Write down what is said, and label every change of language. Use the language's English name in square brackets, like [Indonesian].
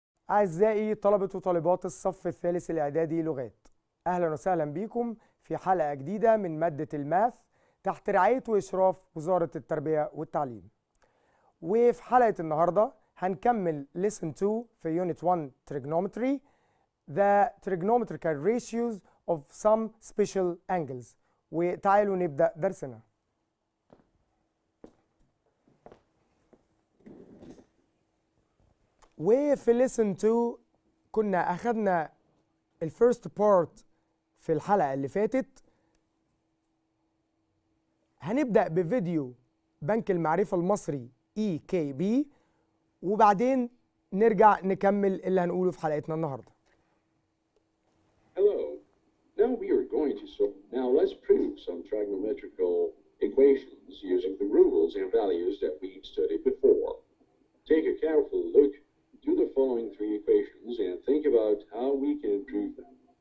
[Arabic] أعزائي طلبة وطالبات الصف الثالث الإعدادي لغات، أهلا وسهلا بكم في حلقة جديدة من مادة الماث تحت رعاية وإشراف وزارة التربية والتعليم. وفي حلقة النهاردة هنكمل [English] lesson 2 في unit 1 trigonometry the trigonometrical ratios of some special angles. [Arabic] وتعالوا نبدأ درسنا. وفي lesson 2 كنا أخذنا الفيرست بارت في الحلقة اللي فاتت. هنبدأ بفيديو بنك المعرفة المصري EKB وبعدين نرجع نكمل اللي هنقوله في حلقتنا النهاردة. [English] Hello. Now we are going to now let's prove some trigonometrical equations using the rules and values that we studied before. Take a careful look. Do the following three equations and think about how we can prove them.